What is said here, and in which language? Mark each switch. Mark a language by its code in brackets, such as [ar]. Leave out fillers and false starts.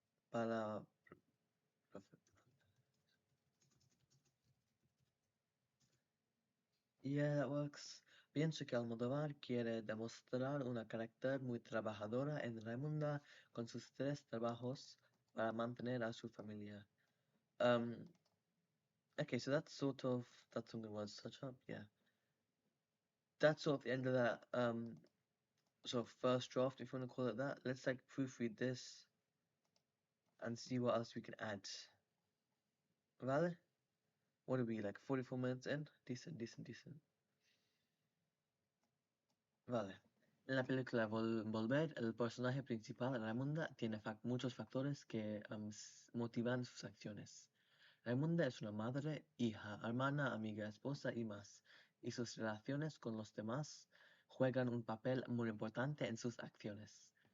[en] Para Yeah, that works. [es] Pienso que Almodóvar quiere demostrar una carácter muy trabajadora en Raimunda con sus 3 trabajos para mantener a su familia. [en] Okay, so that's sort of something I want to touch up, yeah. That's sort of the end of that sort of first draft, if you want to call it that. Let's like proofread this and see what else we can add. Vale? What are we, like 44 minutes in? Decent. [es] Vale. En la película Volver, el personaje principal, Raimunda, tiene muchos factores que motivan sus acciones. Raimunda es una madre, hija, hermana, amiga, esposa y más, y sus relaciones con los demás juegan un papel muy importante en sus acciones.